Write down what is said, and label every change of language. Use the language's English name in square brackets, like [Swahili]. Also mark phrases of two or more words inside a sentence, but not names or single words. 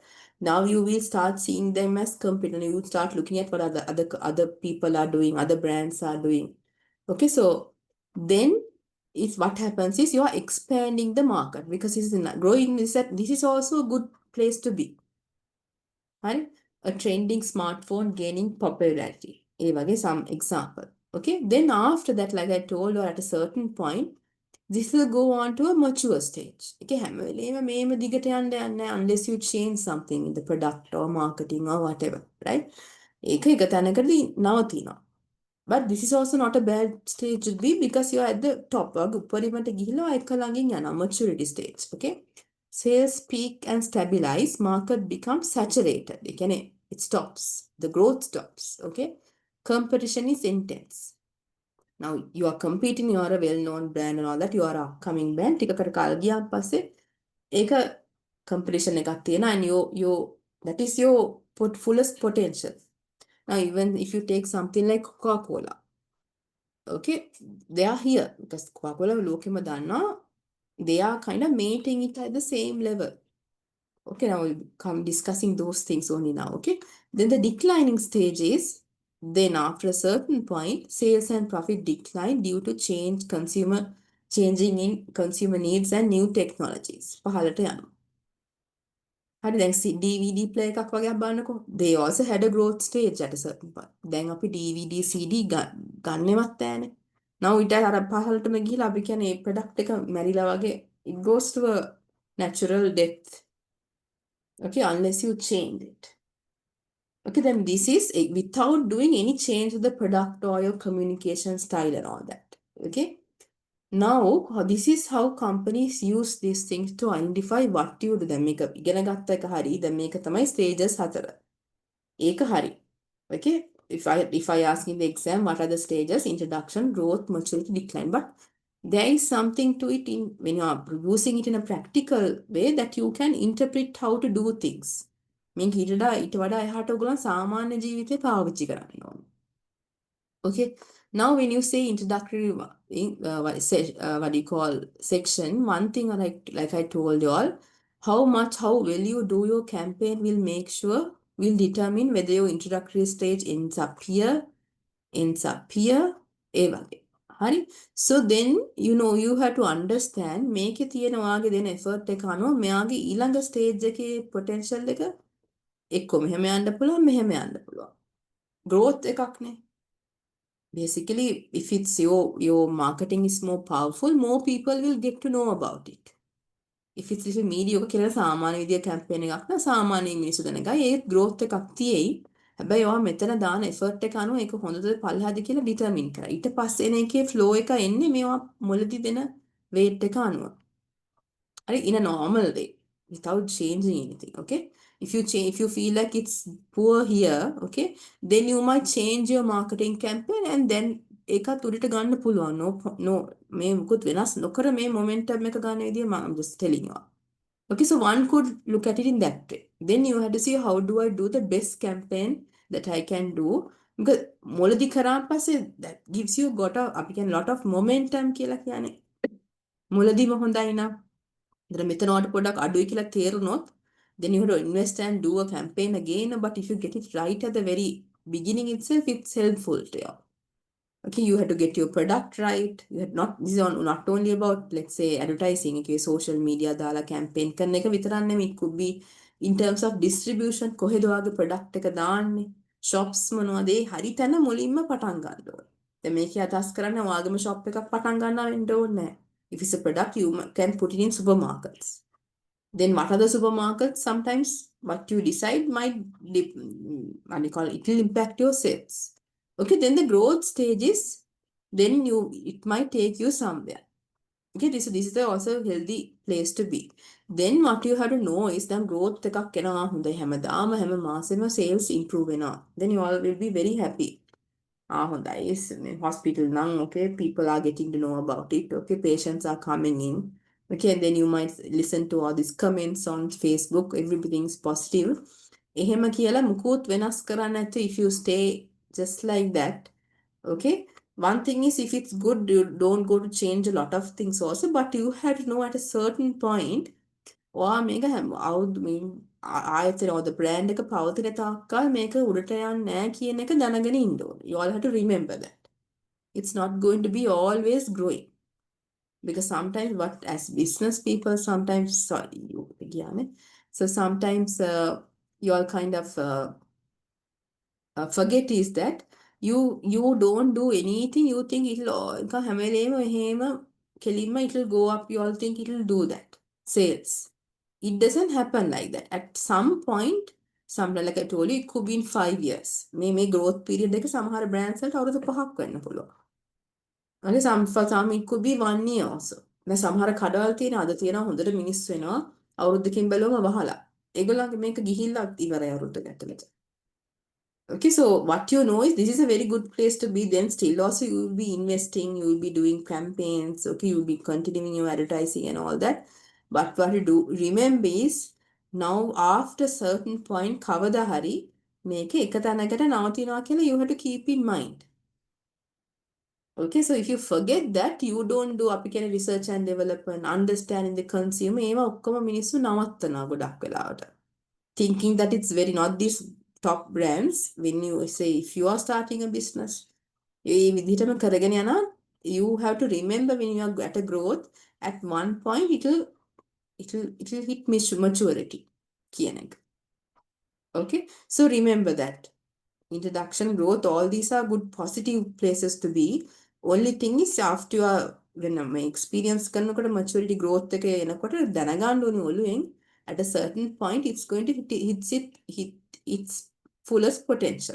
[English] Now you will start seeing them as competitor. You will start looking at what other people are doing, other brands are doing. Okay, so then is what happens is you are expanding the market because it's growing. Is that this is also a good place to be. Right? A trending smartphone gaining popularity. [Sinhala] ඒ වගේ [English] some example. Okay, then after that, like I told you, at a certain point, this will go on to a mature stage. Okay, [Sinhala] හැම වෙලේම මේම දිගට යන්න යන්නේ [English] unless you change something in the product or marketing or whatever, right? [Sinhala] ඒක එක තැනකදී නවතිනවා. [English] But this is also not a bad stage to be because you are at the top. [Sinhala] උපරිමට ගිහිලා එක ළඟින් යනවා [English] maturity stage. [Sinhala] Okay? [English] Sales peak and stabilize, market becomes saturated. It stops. The growth stops. Okay? Competition is intense. Now you are competing, you are a well-known brand and all that. You are a upcoming brand. [Sinhala] ටිකකට කල් ගියාන් පස්සේ ඒක competition එකක් තියෙනවා [English] and you that is your fullest potential. Now even if you take something like Coca-Cola, okay, they are here because Coca-Cola [Sinhala] ලෝකෙම දන්න, [English] they are kind of mating it at the same level. Okay, now we'll come discussing those things only now. Okay, then the declining stage is then after a certain point, sales and profit decline due to changing in consumer needs and new technologies. [Sinhala] පහළට යනවා. හරි දැන් DVD player එකක් වගේ බලන්නකෝ. [English] They also had a growth stage at a certain point. [Sinhala] දැන් අපි DVD CD ගන්නෙවත් නෑනේ. Now ඊට අර පහළටම ගිහිලා අපි කියන්නේ මේ ප්‍රොඩක්ට් එක මැරිලා වගේ [English] it goes to a natural death. Okay, unless you change it. Okay, then this is without doing any change to the product or your communication style and all that. Okay. Now, this is how companies use these things to identify what you do. [Sinhala] දැන් මේක ඉගෙන ගත්ත එක හරි. දැන් මේක තමයි stages 4. ඒක හරි. [English] Okay? If I ask in the exam what are the stages? Introduction, growth, maturity, decline. But there is something to it when you are using it in a practical way that you can interpret how to do things. [Sinhala] මේක ඊට වඩා එහාට ඔයගොල්ලන් සාමාන්‍ය ජීවිතේ පාවිච්චි කරන්න ඕනේ. [English] Okay, now when you say introductory, what do you call section? One thing like I told you all, how well you do your campaign will determine whether your introductory stage ends up here, [Sinhala] ඒ වගේ. හරි? [English] So then you have to understand [Sinhala] මේකේ තියෙන ඔයාගේ දෙන effort එක අනුව මෙයාගේ ඊළඟ stage එකේ potential එක එක්ක මෙහෙම යන්න පුළුවන් මෙහෙම යන්න පුළුවන්. growth එකක් නේ. [English] Basically, if it's your marketing is more powerful, more people will get to know about it. If it's little mediocre [Sinhala] කියලා සාමාන්‍ය විදිය campaign එකක් නම් සාමාන්‍ය මිනිස්සු දැනගයි ඒ growth එකක් තියෙයි. හැබැයි ඔයා මෙතන දාන effort එක අනුව ඒක හොඳද පල්ලෙහාද කියලා determine කරා. ඊට පස්සේ එන එකේ flow එක එන්නේ මේවා මුලදී දෙන weight එක අනුව. හරි, [English] in a normal way without changing anything. Okay, if you feel like it's poor here, okay, then you might change your marketing campaign and then [Sinhala] ඒකත් උඩට ගන්න පුළුවන්. No මේ මුකුත් වෙනස් නොකර මේ momentum එක ගන්න විදිය [English] I'm just telling you. Okay, so one could look at it in that way. Then you have to see how do I do the best campaign that I can do, because [Sinhala] මුලදී කරාන් පස්සේ [English] that gives you [Sinhala] අපි කියන්නේ [English] lot of momentum [Sinhala] කියලා කියන්නේ. මුලදීම හොඳයි නම් මෙතන ඔයාලට පොඩ්ඩක් අඩුයි කියලා තේරුනොත් [English] then you have to invest and do a campaign again. But if you get it right at the very beginning itself, it's helpful to you. Okay, you have to get your product right. This is not only about, let's say, advertising. [Sinhala] Okay, social media දාලා campaign කරන එක විතරක් නෙමෙයි. [English] It could be in terms of distribution. [Sinhala] කොහෙද ඔයාගේ product එක දාන්නේ? shops මොනවද? ඒ හරි තැන මුලින්ම පටන් ගන්න ඕනේ. දැන් මේකේ අදහස් කරන්නේ ඔයාගේම shop එකක් පටන් ගන්නවා වෙන්න ඕනේ නැහැ. [English] If it's a product, you can put it in supermarkets. Then what are the supermarkets? Sometimes what you decide might, it will impact your sales. Okay, then the growth stages, then it might take you somewhere. Okay, this is also a healthy place to be. Then what you have to know is that [Sinhala] growth එකක් එනවා හොඳයි හැමදාම හැම මාසෙම sales improve වෙනවා. [English] Then you all will be very happy. හොඳයි hospital නම් okay, people are getting to know about it. Okay, patients are coming in. Okay, and then you might listen to all these comments on Facebook. Everything's positive. [Sinhala] එහෙම කියලා මුකුත් වෙනස් කරන්න නැතුව [English] if you stay just like that, okay, one thing is if it's good, you don't go to change a lot of things also, but you have to know at a certain point, [Sinhala] ඔයා මේක හැම අවුරුදු මේ ආයතන or the brand එක පවතින තාක්කල් මේක උඩට යන්නේ නැහැ කියන එක දැනගෙන ඉන්න ඕනේ. [English] You all have to remember that. It's not going to be always growing. Because sometimes what as business people sometimes sorry you again so sometimes you all kind of forget is that you don't do anything you think it'll [Sinhala] හැම වෙලේම එහෙම කෙලින්ම [English] it'll go up you all think it'll do that sales it doesn't happen like that at some point something like I told you it could be in 5 years [Sinhala] මේ growth period එක සමහර brands වලට අවුරුදු 5ක් වෙන්න පුළුවන්. [English] Okay, for some it could be 1 year also. [Sinhala] දැන් සමහර කඩවල් තියෙන අද තියෙනවා හොඳට මිනිස්සු වෙනවා අවුරුද්දකින් බැලුවම වහලා. ඒගොල්ලන්ගේ මේක ගිහිල්ලා ඉවරයි අවුරුද්දක ඇතුළත. [English] Okay, so what you know is this is a very good place to be. Then still also you will be investing, you will be doing campaigns, okay, you will be continuing your advertising and all that. But what you do remember is now after certain point [Sinhala] කවදා හරි මේක එක තැනකට නවතිනවා කියලා [English] you have to keep in mind. Okay, so if you forget that, you don't do [Sinhala] අපි කියන [English] research and development, understanding the consumer, [Sinhala] ඒවා ඔක්කොම මිනිස්සු නවත්තනවා ගොඩක් වෙලාවට. [English] Thinking that it's very not these top brands, when you say if you are starting a business, [Sinhala] ඒ විදිහටම කරගෙන යනවා, [English] you have to remember when you are at a growth, at one point it'll hit maturity කියන එක. Okay, so remember that. Introduction, growth, all these are good positive places to be. Only thing is after you are when my experience කරනකොට maturity growth එක එනකොට [Sinhala] දැනගන්න ඕනේ ඔළුවෙන් [English] at a certain point it's going to hit its fullest potential.